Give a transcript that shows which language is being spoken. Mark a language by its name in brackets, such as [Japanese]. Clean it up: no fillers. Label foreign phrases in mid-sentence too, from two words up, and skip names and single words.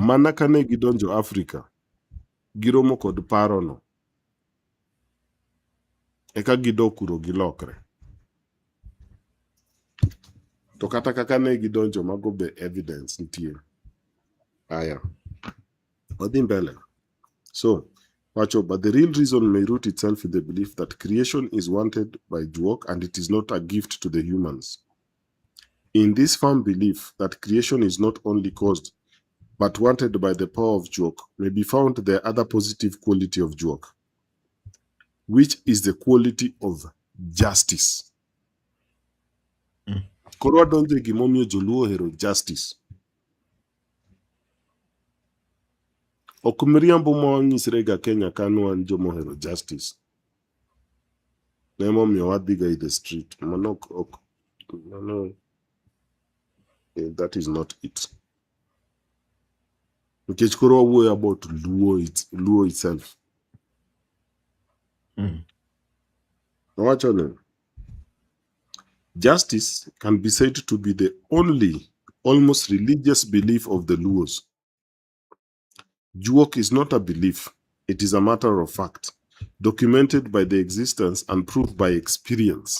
[Luo (Kenya and Tanzania)] Mana ka ne gidonjo Afrika, giromo kod paro no. Eka gidok kuro gilokre. To kata kaka ne gidonjo mago be evidence nitie. Aya. Wadhi mbele. So, wacho, [English] but the real reason may root itself in the belief that creation is wanted by Juok and it is not a gift to the humans. In this firm belief that creation is not only caused but wanted by the power of Juok may be found the other positive quality of Juok, which is the quality of justice. Mm. [Luo (Kenya and Tanzania)] Koro wadonjo e gimomiyo joluo ohero justice. Ok miriambo mawanyisre ga Kenya kanu wan jomohero justice. Nemomiyo wadhiga [English] in the street. Mano, that is not it. [Luo (Kenya and Tanzania)] Nikech koro wawuoyo [English] about Luo itself. Mm. [Luo (Kenya and Tanzania)] Wacho ni, [English] justice can be said to be the only almost religious belief of the Luos. Juok is not a belief, it is a matter of fact, documented by the existence and proved by experience.